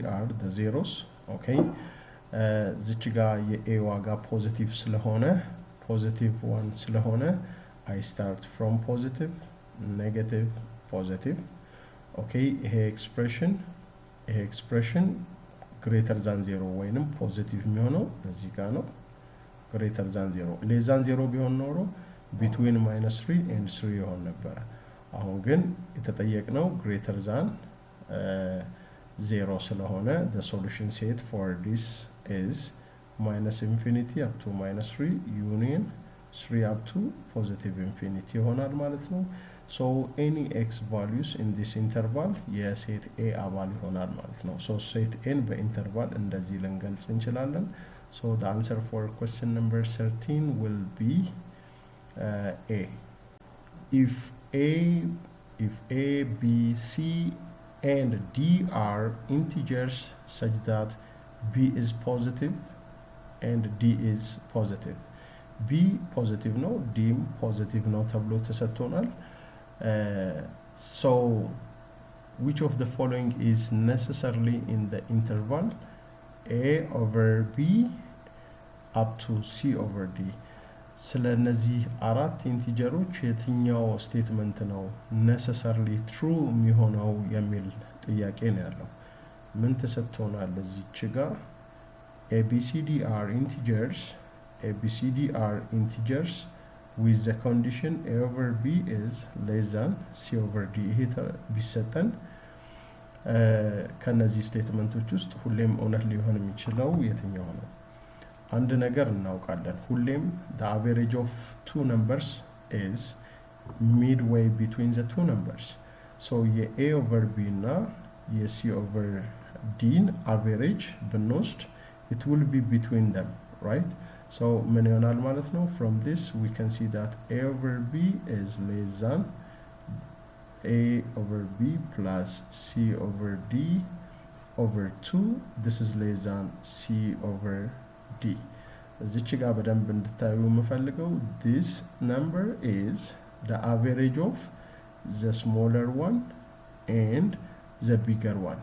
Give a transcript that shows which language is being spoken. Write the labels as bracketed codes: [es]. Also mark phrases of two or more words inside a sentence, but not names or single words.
[en] are the zeros okay [am] እዚች ጋር የa ዋጋ ፖዚቲቭ ስለሆነ ፖዚቲቭ 1 ስለሆነ [en] I start from positive negative positive okay [am] ይሄ [en] expression greater than 0 [am] ወይንም ፖዚቲቭ የሚሆነው እዚህ ጋር ነው [en] greater than 0 less than 0 [am] ቢሆን ኖሮ [en] between -3 and 3 [am] ይሆን ነበር አሁን ግን የተጠየቅነው [en] greater than 0 ስለሆነ the solution set for this is minus infinity up to minus 3 union 3 up to positive infinity [am] ይሆናል ማለት ነው። [en] so any x values in this interval [am] የሴት a አባል ይሆናል ማለት ነው። [en] so set n [am] በኢንተርቫል እንደዚህ ልንገልጽ እንችላለን። [en] so the answer for question number 13 will be a. if a b c and d are integers such that b is positive and d is positive, b positive no, d positive no [am] ተብሎ ተሰጥቶናል። [en] so which of the following is necessarily in the interval a over b up to c over d? [am] ስለነዚህ አራት ኢንቲጀሮች የትኛው ስቴትመንት ነው [en] necessarily true [am] የሚሆነው የሚል ጥያቄ ነው ያለው። ምን ተሰጥቶናል እዚች ጋር [en] ABCD are integers with the condition a over b is less than c over d [am] ይሄ ቢሰጠን ከነዚህ ስቴትመንቶች ውስጥ ሁሌም እውነት ሊሆን የሚችለው የትኛው ነው? አንድ ነገር እናውቃለን ሁሌም [en] the average of two numbers is midway between the two numbers. so a over b እና c over d average ብንወስድ it will be between them, right? [am] so ምን ይሆናል ማለት ነው? [en] from this we can see that a over b is less than a over b plus c over d over 2. this is less than c over d. [am] እዚች ጋር በደንብ እንድታዩ የምፈልገው [en] this number is the average of the smaller one and the bigger one.